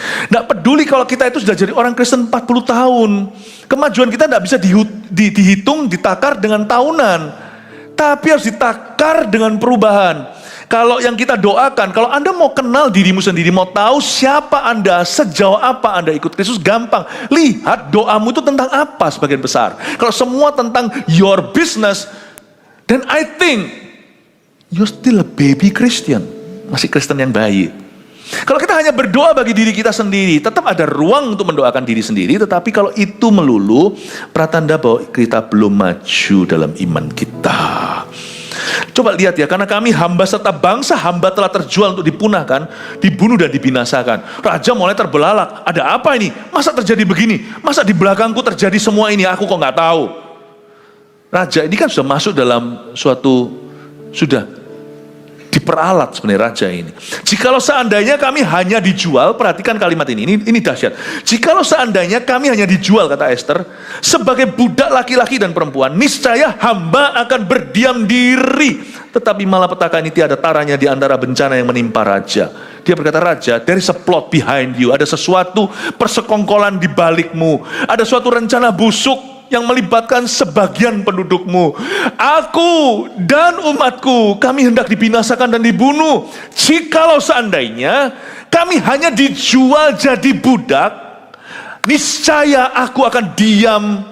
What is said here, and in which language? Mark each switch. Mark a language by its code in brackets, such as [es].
[id] Nggak peduli kalau kita itu sudah jadi orang Kristen 40 tahun. Kemajuan kita nggak bisa dihitung, ditakar dengan tahunan. Tapi harus ditakar dengan perubahan. Kalau yang kita doakan, kalau Anda mau kenal dirimu sendiri, mau tahu siapa Anda, sejauh apa Anda ikut Kristus, gampang. Lihat doamu itu tentang apa sebagian besar. Kalau semua tentang [en] your business, then I think you're still a baby Christian. [id] Masih Kristen yang bayi. Kalau kita hanya berdoa bagi diri kita sendiri, tetap ada ruang untuk mendoakan diri sendiri. Tetapi kalau itu melulu, pertanda bahwa kita belum maju dalam iman kita. Coba lihat ya, karena kami hamba serta bangsa hamba telah terjual untuk dipunahkan, dibunuh dan dibinasakan. Raja mulai terbelalak, ada apa ini? Masa terjadi begini? Masa di belakangku terjadi semua ini? Aku kok nggak tahu. Raja ini kan sudah masuk dalam suatu, sudah diperalat sebenarnya raja ini. Jikalau seandainya kami hanya dijual, perhatikan kalimat ini dahsyat. Jikalau seandainya kami hanya dijual, kata Esther, sebagai budak laki-laki dan perempuan, niscaya hamba akan berdiam diri. Tetapi malapetaka ini tiada taranya di antara bencana yang menimpa raja. Dia berkata, raja, [en] there is a plot behind you. [id] Ada sesuatu persekongkolan di balikmu. Ada suatu rencana busuk yang melibatkan sebagian pendudukmu. Aku dan umatku, kami hendak dibinasakan dan dibunuh. Jikalau seandainya kami hanya dijual jadi budak, niscaya aku akan diam.